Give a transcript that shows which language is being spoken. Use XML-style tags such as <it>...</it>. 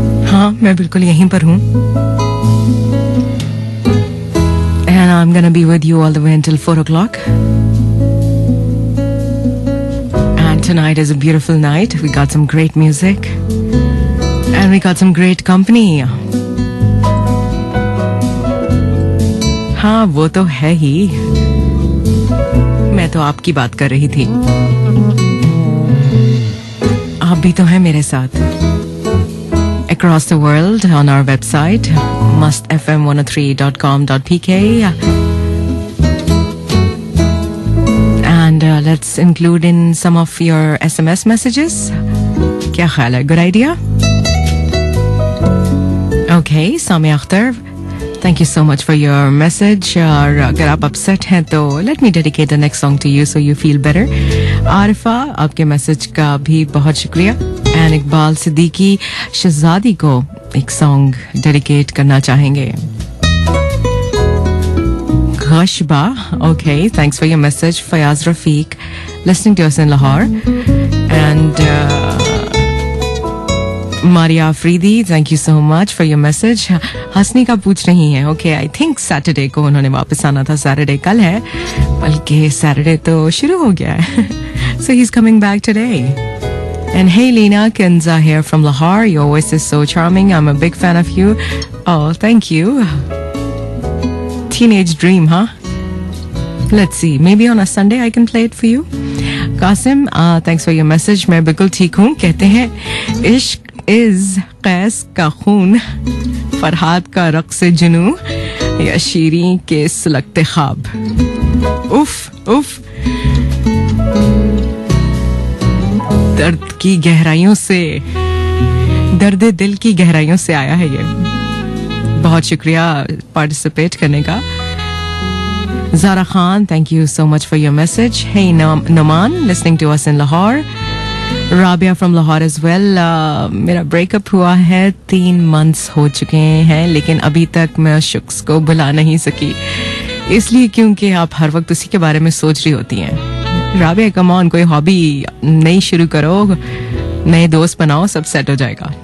<hi>हाँ, मैं बिल्कुल यहीं पर हूँ।</hi> <en>And I'm gonna be with you all the way until 4 o'clock. And tonight is a beautiful night. We got some great music. And we got some great company.</en> <hi>हाँ, वो तो है ही। मैं तो आपकी बात कर रही थी। आप भी तो हैं मेरे साथ।</hi> <en>Across the world on our website mustfm103.com.pk, and let's include in some of your SMS messages.</en> <hi>क्या ख्याल है?</hi> <en>Good idea? Okay, Samia Akhtar, thank you so much for your message.</en> <hi>और अगर आप</hi> <en>upset</en> <hi>हैं तो</hi> <en>let me dedicate the next song to you so you feel better.</en> <hi>Arifa, आपके message का भी बहुत शुक्रिया। एंड इकबाल सिद्दीकी शहजादी को एक सॉन्ग डेडिकेट करना चाहेंगे।</hi> <en>गशबा, okay, thanks for your message. Fayaz Rafiq, listening to us in Lahore. And Maria Afridi, thank you so much for your message.</en> <hi>हंसनी का पूछ रही हैं.</hi> <en>Okay, I think</en> <hi>Saturday को उन्होंने वापस आना था. Saturday कल है, बल्कि Saturday तो शुरू हो गया है.</hi> <en>So he's coming back today. And hey Lena, Kenza here from Lahore. Your voice is so charming. I'm a big fan of you. Oh, thank you. Teenage dream, huh? Let's see. Maybe on a Sunday I can play it for you. Qasim, thanks for your message.</en> <hi>मैं बिल्कुल ठीक हूँ. कहते हैं इश्क is कैस का खून, फरहाद का रक्स जुनू, या शीरी के सुलगते ख्वाब. उफ उफ. दर्द की गहराइयों से, दर्द दिल की गहराइयों से आया है ये. बहुत शुक्रिया पार्टिसिपेट करने का.</hi> <en>Zara Khan, thank you so much for your message. Hey Naman, listening to us in Lahore. Rabia from Lahore as well.</en> <hi>मेरा ब्रेकअप हुआ है, 3 months हो चुके हैं, लेकिन अभी तक मैं उस शख्स को भुला नहीं सकी. इसलिए क्योंकि आप हर वक्त उसी के बारे में सोच रही होती हैं. राबिया,</hi> <en>come on,</en> <hi>कोई हॉबी नई शुरू करो, नए दोस्त बनाओ, सब सेट हो जाएगा.</hi>